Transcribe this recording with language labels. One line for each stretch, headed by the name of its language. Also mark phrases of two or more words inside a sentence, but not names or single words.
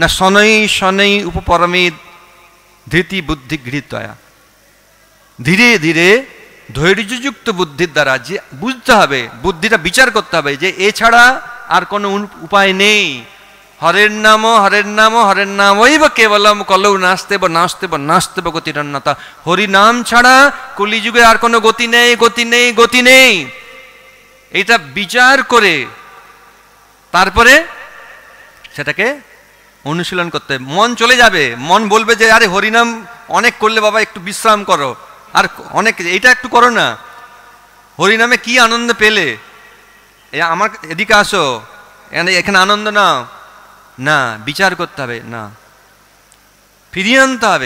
Sanskrit: শনৈ শনৈ উপপরমেদ ধৃতি বুদ্ধি গৃহীতয়া,
Bangla: ধীরে ধীরে ধৈর্যযুক্ত বুদ্ধির দ্বারা যে বুঝতে হবে, বুদ্ধিটা বিচার করতে হবে যে এছাড়া আর কোনো উপায় নেই।
Sanskrit: হরের নাম হরের নাম হরের নামইব কেবলম কলৌ নাস্তেব নাস্তেব নাস্তেব গতিরন্যতা।
Bangla: হরি নাম ছাড়া কলিযুগে আর কোনো গতি নেই, গতি নেই, গতি নেই। এটা বিচার করে তারপরে সেটাকে অনুশীলন করতে হবে। মন চলে যাবে, মন বলবে যে আরে হরিনাম অনেক করলে বাবা একটু বিশ্রাম করো, আর অনেক এইটা একটু করো না, হরিনামে কি আনন্দ পেলে, আমার এদিকে আসো, এখানে আনন্দ নাও না, বিচার করতে হবে না, ফিরিয়ে আনতে হবে।